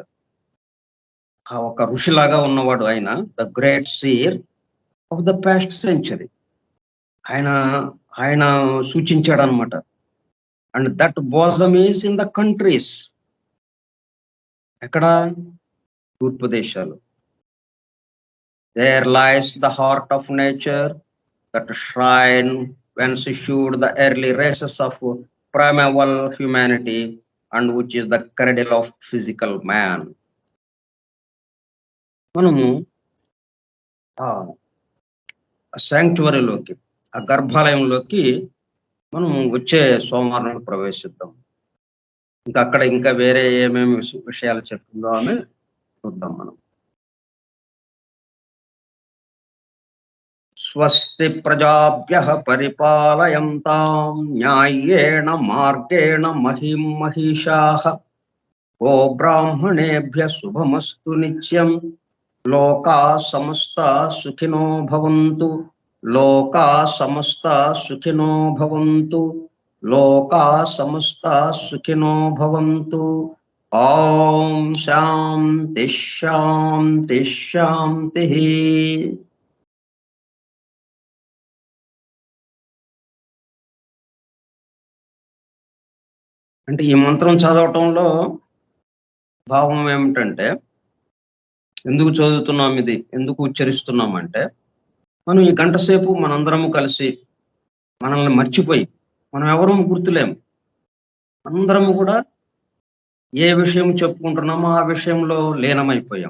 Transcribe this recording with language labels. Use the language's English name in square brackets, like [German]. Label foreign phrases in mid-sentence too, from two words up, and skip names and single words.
[Telugu] ఒక ఋషిలాగా ఉన్నవాడు ఆయన, [English] the great seer of the past century. [Telugu] ఆయన సూచించాడు అనమాట. [English] and that bosom is in the countries. [Telugu] ఎక్కడ? తూర్పు దేశాలు. [English] there lies the heart of nature, that shrine whence issued the early races of primeval humanity and which is the cradle of physical man. [Telugu] మనము ఆ శాంక్చువరీలోకి, ఆ గర్భాలయంలోకి మనం వచ్చే సోమవారం ప్రవేశిద్దాం. ఇంకా వేరే ఏమేమి విషయాలు చెప్తుందో అని చూద్దాం మనం. [Sanskrit] స్వస్తి ప్రజాభ్యః పరిపాలయంతాం న్యాయేణ మార్గేణ మహిం మహిషాః. గో బ్రాహ్మణేభ్యః శుభమస్తు నిత్యం. లోకా సమస్తా సుఖినో భవంతు. లోకా సమస్తా సుఖినో భవంతు. లోకా సమస్తా సుఖినో భవంతు. ఓం శాంతి శాంతి శాంతి. [Telugu] అంటే ఈ మంత్రం చదవటంలో భావం ఏమిటంటే, ఎందుకు చదువుతున్నాం, ఇది ఎందుకు ఉచ్చరిస్తున్నాం అంటే, మనం ఈ గంట సేపు మనందరము కలిసి మనల్ని మర్చిపోయి, మనం ఎవరూ గుర్తులేము, అందరము కూడా ఏ విషయం చెప్పుకుంటున్నామో ఆ విషయంలో లీనమైపోయాం.